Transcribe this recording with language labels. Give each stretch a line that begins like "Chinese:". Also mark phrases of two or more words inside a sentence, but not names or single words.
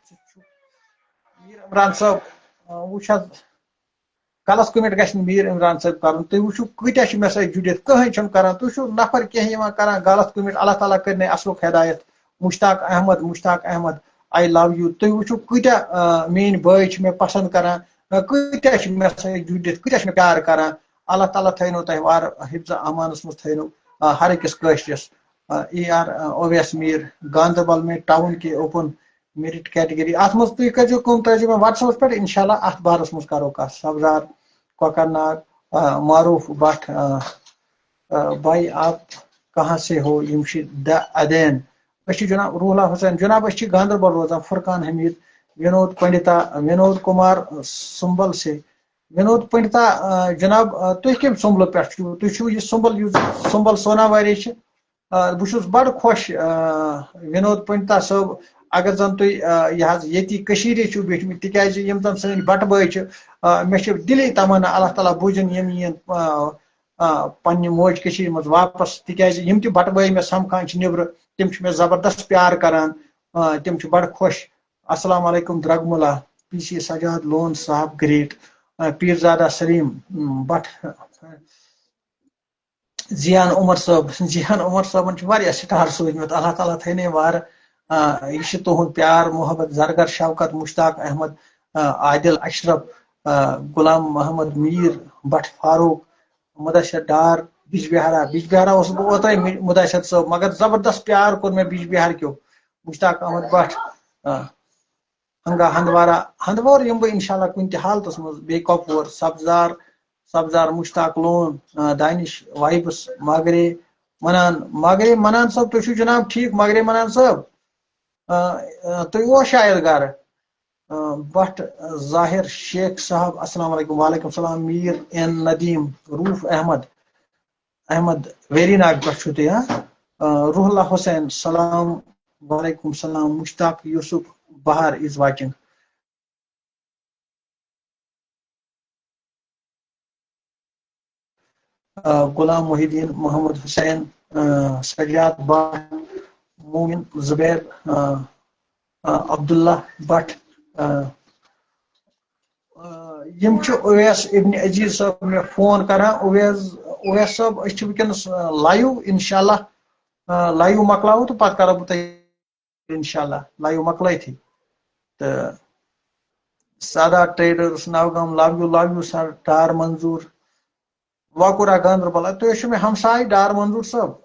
Kashmiri: صٲب وٕچھ حظ غلط کمنٹ گژھِ نہٕ میٖر عمران صٲب کرُن تُہۍ وٕچھِو کۭتیاہ چھِ مےٚ سۭتۍ جُڑِتھ کٕہٕنۍ چھُنہٕ کران تُہۍ چھِو نفر کینٛہہ یِوان کران غلط کمنٹ اللہ تعالیٰ کٔرنَے اصلُک ہدایت مشتاق احمد
English: I love you
Kashmiri: تُہۍ وٕچھِو کۭتیاہ میٲنۍ بٲے چھِ مےٚ پسنٛد کران کۭتیاہ چھِ مےٚ سۭتۍ جُڑِتھ کۭتیاہ چھِ مےٚ پیار کران اللہ تعالیٰ تھٲینو تۄہہِ وارٕ حفظ امانس منٛز تھٲینو ہر أکِس کٲشرِس اے آر اویس میٖر
Urdu: گاندربل میں ٹاؤن کے اوپن میرٹ کیٹگری
Kashmiri: ات منٛز تُہۍ کٔرزیو کٲم تُہۍ ٲسۍزیو مےٚ وٹس ایپس پٮ۪ٹھ انشاءاللہ اتھ بارس منٛز کرو کتھ سبزار کوکر ناگ معروف بٹ
Urdu: بھائی آپ کہاں سے ہو
Kashmiri: یمشید دا ادین أسۍ چھِ جناب روحلا حسین جناب أسۍ چھِ گاندربل روزان فرقان حمید ونود کمار سُمبل سے ونود پنڈتا جناب تُہۍ کمہِ سُمبلہٕ پٮ۪ٹھ چھِو تُہۍ چھِو یہِ سُمبل یُس سُمبل سوناواری چھِ بہٕ چھُس بڑٕ خۄش ونود پنڈتا صٲب اگر زن تُہۍ یہِ حظ ییٚتی کٔشیٖرِ چھِو بیٖٹھمٕتۍ تِکیازِ یِم زن سٲنۍ بٹہٕ بٲے چھِ مےٚ چھِ دِلی تمنا اللہ تعالیٰ بوٗزِن یِم یِن پننہِ موج کٔشیٖرِ منٛز واپس تِکیازِ یِم تہِ بٹہٕ بٲے مےٚ سمکھان چھِ نیبرٕ تِم چھِ مےٚ زبردست پیار کران تِم چھِ بڑٕ خۄش السلام علیکم درگملا پی سی سجاد لون صاحب گریٹ پیرزادہ سلیم بٹ زیان عمر صٲبن چھُ واریاہ سٹار سوٗزمٕتۍ اللہ تعالیٰ تھٲینے وارٕ یہِ چھُ تُہُنٛد پیار محبت زرگر شوکت مشتاق احمد عادل اشرف غلام محمد میر بٹ فاروق مدثر ڈار بجبہارا اوسُس بہٕ اوترے مدثر صٲب مگر زبردست پیار کوٚر مےٚ بجبہار کیو مشتاق احمد بٹ ہنگا ہندوار یِم بہٕ انشاءاللہ کُنہِ تہِ حالتس منٛز بیٚیہِ کۄپوور سبزار مشتاق لون دانش وائبس ماگرے منان صٲب تُہۍ چھِو جناب ٹھیک ماگرے منان صٲب تُہۍ اوس شاید گھر بٹ ظاہر شیخ صاحب السلام علیکم وعلیکم السلام میر این ندیم روف احمد ویری ناگ پہ چھو تُہۍ روح اللہ حسین سلام وعلیکم السلام مشتاق یوسف بہار
English: is watching
Kashmiri: غلام محی الدین محمد حسین سجاد بٹ مومن زبیر عبداللہ بٹ یم چھِ اویس ابن عزیز صاحب مےٚ فون کران اویس صاحب أسۍ چھِ وٕنکیٚنس لایو انشاءاللہ لایو مۄکلاوو تہٕ پتہٕ کرو بہٕ تۄہہِ انشاءاللہ لایو مۄکلٲیتھٕے تہٕ سادات ٹریڈٲرٕس نوگام
English: love you sir
Kashmiri: ڈار منظور واکورا گاندربل تُہۍ ٲسِو مےٚ ہمساے ڈار منظور صٲب